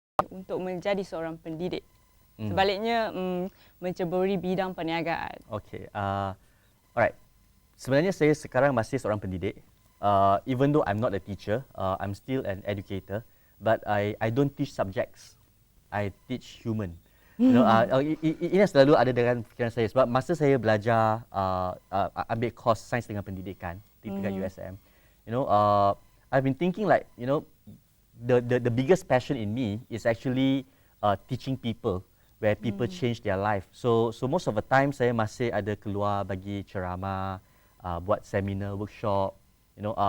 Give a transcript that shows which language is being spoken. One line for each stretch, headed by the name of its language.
Malay: untuk menjadi seorang pendidik. Sebaliknya menceburi bidang perniagaan.
English: Okay. Alright.
Malay: Sebenarnya saya sekarang masih seorang pendidik.
English: Even though I'm not a teacher, I'm still an educator. But I don't teach subjects. I teach human. You know,
Malay: ini selalu ada dalam fikiran saya. Sebab masa saya belajar ambil course sains dengan pendidikan di dekat USM,
English: you know, I've been thinking like, you know, the biggest passion in me is actually teaching people, where people change their life. So most of the time
Malay: saya masih ada keluar bagi ceramah, buat seminar, workshop,
English: you know.